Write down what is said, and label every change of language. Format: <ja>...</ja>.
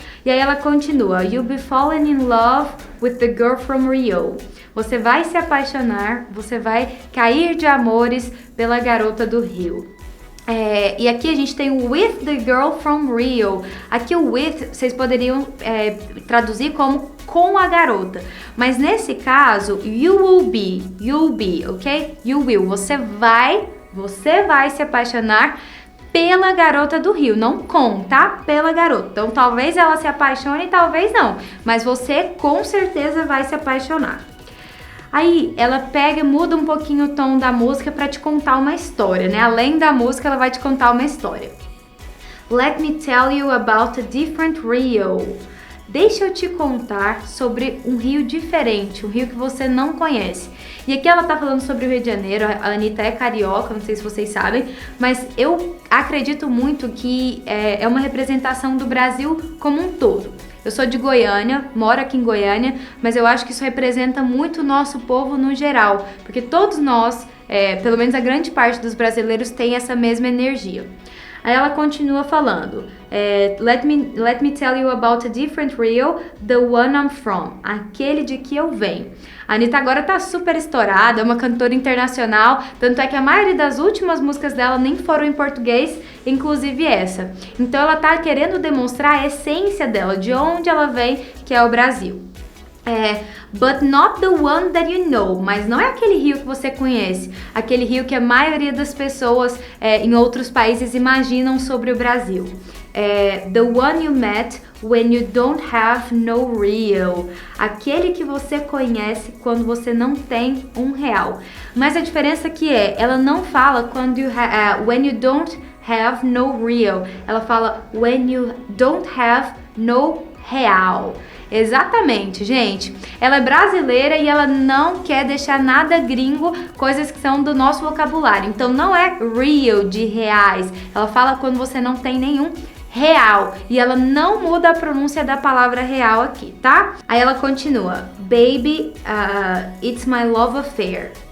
<pt>E aí ela continua,</pt> <en>you'll be falling in love with the girl from Rio.</en> <pt>Você vai se apaixonar, você vai cair de amores pela garota do Rio. E aqui a gente tem o</pt> <en>with the girl from Rio.</en> <pt>Aqui o with vocês poderiam traduzir como com a garota. Mas nesse caso,</pt> <en>you'll be,</en> <pt>ok?</pt> <en>You will,</en> <pt>você vai se apaixonar pela garota do Rio, não com, tá? Pela garota. Então, talvez ela se apaixone, talvez não. Mas você, com certeza, vai se apaixonar. Aí, ela muda um pouquinho o tom da música pra te contar uma história, né? Além da música, ela vai te contar uma história.</pt> <en>Let me tell you about a different Rio.</en> <pt>Deixa eu te contar sobre um Rio diferente, um Rio que você não conhece. E aqui ela tá falando sobre o Rio de Janeiro, a Anitta é carioca, não sei se vocês sabem, mas eu acredito muito que é uma representação do Brasil como um todo. Eu sou de Goiânia, moro aqui em Goiânia, mas eu acho que isso representa muito o nosso povo no geral, porque todos nós, pelo menos a grande parte dos brasileiros, tem essa mesma energia. Aí ela continua falando,</pt> <en>let me tell you about a different Rio, the one I'm from,</en> <pt>aquele de que eu venho. A Anitta agora tá super estourada, é uma cantora internacional, tanto é que a maioria das últimas músicas dela nem foram em português, inclusive essa. Então ela tá querendo demonstrar a essência dela, de onde ela vem, que é o Brasil.</pt> <en>But not the one that you know.</en> <pt>Mas não é aquele rio que você conhece. Aquele rio que a maioria das pessoas em outros países imaginam sobre o Brasil.</pt> <en>The one you met when you don't have no real.</en> <pt>Aquele que você conhece quando você não tem R$1. Mas a diferença aqui ela não fala</pt> <en>when you don't have no real.</en> <pt>Ela fala</pt> <en>when you don't have no real.</en> <pt>Exatamente, gente. Ela é brasileira e ela não quer deixar nada gringo, coisas que são do nosso vocabulário. Então não é real de reais. Ela fala quando você não tem nenhum real. E ela não muda a pronúncia da palavra real aqui, tá? Aí ela continua.</pt> <en>Baby, it's my love affair.</en>